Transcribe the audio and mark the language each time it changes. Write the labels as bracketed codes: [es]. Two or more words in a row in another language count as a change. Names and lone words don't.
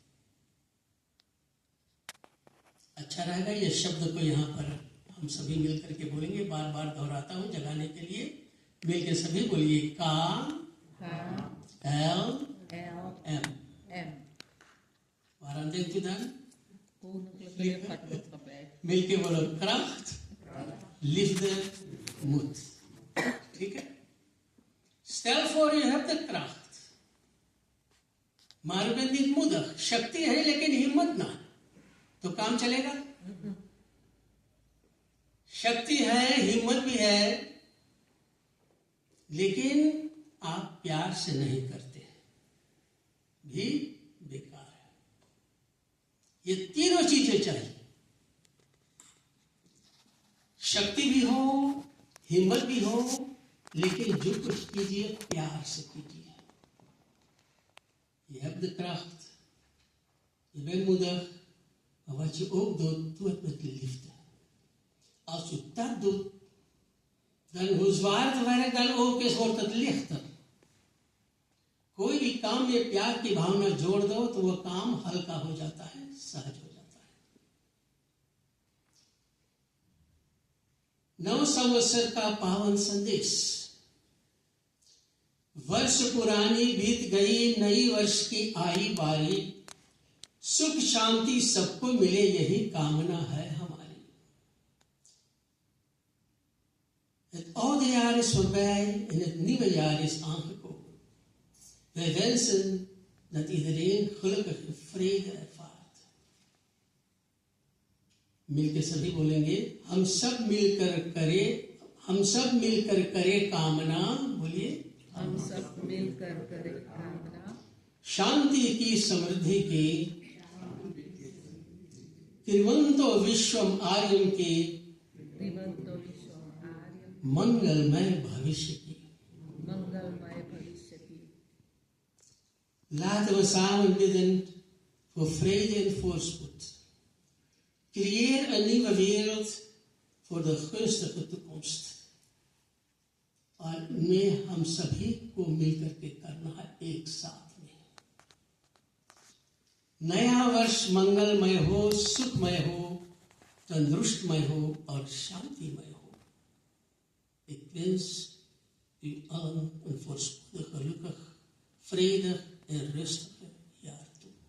[hi] अच्छा रहेगा ये शब्द को यहाँ पर हम सभी मिलकर के बोलेंगे। बार बार दोहराता हूँ जगाने के लिए, मिलकर सभी बोलिए का L M M। [nl] Waarom denkt u dan? [hi] मिलके बोलो [nl] kracht, liefde, moed। [hi] ठीक है। [nl] Stel voor je hebt de kracht, maar u bent niet moedig। [hi] शक्ति है लेकिन हिम्मत ना, तो काम चलेगा? शक्ति है, हिम्मत भी है, लेकिन आप प्यार से नहीं करते भी बेकार है। ये तीनों चीजें चाहिए, शक्ति भी हो, हिम्मत भी हो, लेकिन जो कुछ कीजिए प्यार से कीजिए। [nl] Je hebt de kracht, je bent moedig, maar wat je ook doet, doe het met liefde। Als je dat doet, dan hoe zwaar het werk dan ook is, wordt het lichter। [hi] कोई भी काम में प्यार की भावना जोड़ दो तो वह काम हल्का हो जाता है, सहज हो जाता है। नव संवत्सर का पावन संदेश। वर्ष पुरानी बीत गई, नई वर्ष की आई बारी, सुख शांति सबको मिले, यही कामना है हमारी। [nl] Het oude jaar is voorbij en het nieuwe jaar is aangekomen। Wij wensen dat iedereen gelukkig en vrede ervaart। [hi] मिलकर सभी बोलेंगे, हम सब मिलकर करें कामना। बोलिए, हम सब मिलकर करें कामना, शांति की, समृद्धि की, [sa] त्रिवंतो विश्वम आर्यम की, त्रिवंतो विश्वम आर्यम [hi] मंगलमय भविष्य की. मंगलमय भविष्य की. [nl] Laten we samen bidden voor vrede en voorspoed. Creëer een nieuwe wereld voor de gunstige toekomst. [hi] और में हम सभी को मिलकर के करना है एक साथ में. नया वर्ष मंगलमय हो, सुखमय हो, तंदुरुस्तमय हो और शांतिमय हो. [nl] Ik wens u allen een voorspoedig, gelukkig, vredig en rustige jaar toe.